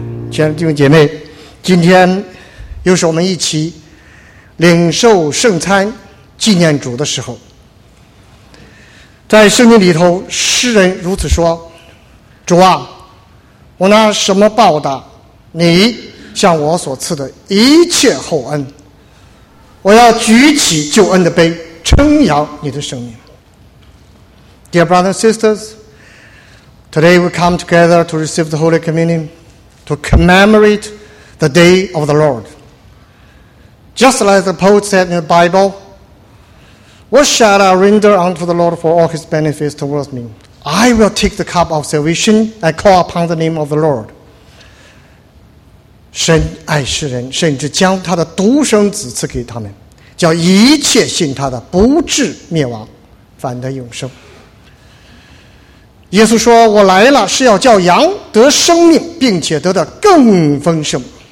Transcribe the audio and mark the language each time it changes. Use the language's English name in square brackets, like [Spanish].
[Chinese] 亲爱的弟兄姐妹，今天又是我们一起领受圣餐纪念主的时候。在圣经里头，诗人如此说： 主啊，我拿什么报答你向我所赐的一切厚恩？我要举起救恩的杯，称扬你的圣名。 [English] Dear brothers and sisters, today we come together to receive the Holy Communion to commemorate the day of the Lord. Just like the poet said in the Bible, what shall I render unto the Lord for all his benefits towards me? I will take the cup of salvation and call upon the name of the Lord. [Chinese] 神爱世人，甚至将他的独生子赐给他们，叫一切信他的不至灭亡，反得永生。耶稣说，我来了是要叫羊得生命，并且得的更丰盛。